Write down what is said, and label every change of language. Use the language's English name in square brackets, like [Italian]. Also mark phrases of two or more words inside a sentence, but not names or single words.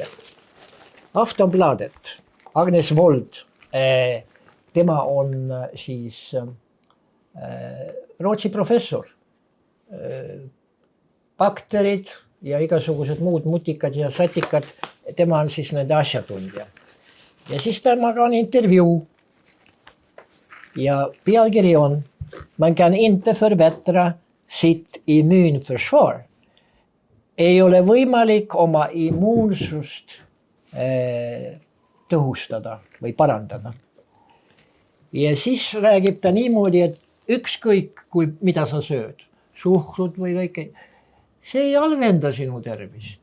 [Estonian] Aftonbladet, Agnes Wold, tema on siis Rootsi professor. Bakterid, ja igasugused muud mutikad ja satikad, tema on siis nende asjatundja. Ja siis temaga on intervjuu. Ja pealkiri on [Swedish] Man kan inte förbättra sitt immunförsvar. [Estonian] Ei ole võimalik oma immuunsust tõhustada või parandada. Ja siis räägib ta niimoodi, et ükskõik, mida sa sööd, suhkrut või kõike, see ei halvenda sinu tervist.